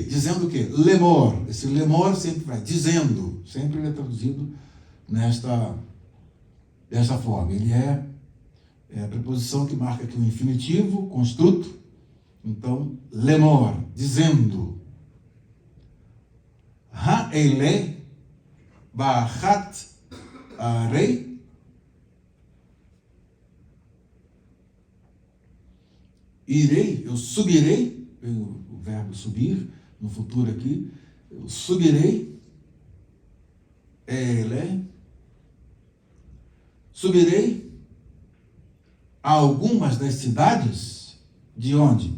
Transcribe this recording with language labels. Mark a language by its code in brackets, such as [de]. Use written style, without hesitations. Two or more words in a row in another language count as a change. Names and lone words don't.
[pt] Dizendo o que? Lemor. Esse lemor sempre vai dizendo, sempre ele é traduzido desta forma. Ele é a preposição que marca aqui o infinitivo, construto. Então, lemor, dizendo. [he] אעלה באחת ערי. [pt] Irei, eu subirei, o verbo subir, no futuro aqui, eu subirei, subirei a algumas das cidades, de onde?